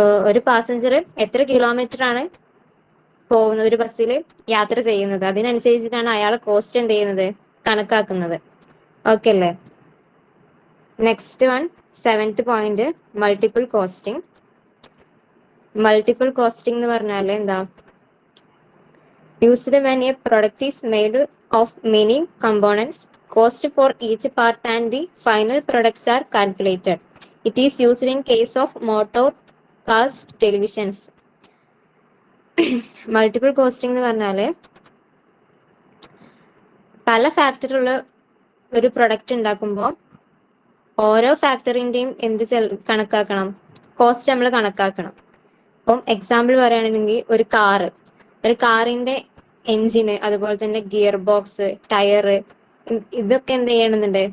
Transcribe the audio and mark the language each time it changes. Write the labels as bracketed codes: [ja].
[ml] ഒരു പാസഞ്ചർ എത്ര കിലോമീറ്റർ ആണ് പോകുന്നത്, ഒരു ബസ്സിൽ യാത്ര ചെയ്യുന്നത്, അതിനനുസരിച്ചിട്ടാണ് അയാൾ കോസ്റ്റ് എന്ത് ചെയ്യുന്നത്? കണക്കാക്കുന്നത്. ഓക്കെ അല്ലേ? Next one, 7th point, multiple costing. Multiple costing എന്ന് പറഞ്ഞാൽ എന്താ? [en] Used when a product is made of many components, cost for each part and the final products are calculated. It is used in case of motor cars, televisions. [ml] Multiple costing എന്ന് പറഞ്ഞാല് പല ഫാക്ടറിയുള്ള ഒരു product ഉണ്ടാക്കുമ്പോൾ ഓരോ ഫാക്ടറിന്റെയും എന്ത് കണക്കാക്കണം? Cost നമ്മൾ കണക്കാക്കണം. അപ്പം എക്സാമ്പിൾ പറയുകയാണെങ്കിൽ ഒരു കാറിന്റെ എഞ്ചിന്, അതുപോലെ തന്നെ ഗിയർ ബോക്സ്, ടയറ്, ഇതൊക്കെ എന്ത് ചെയ്യണമെന്നുണ്ട്?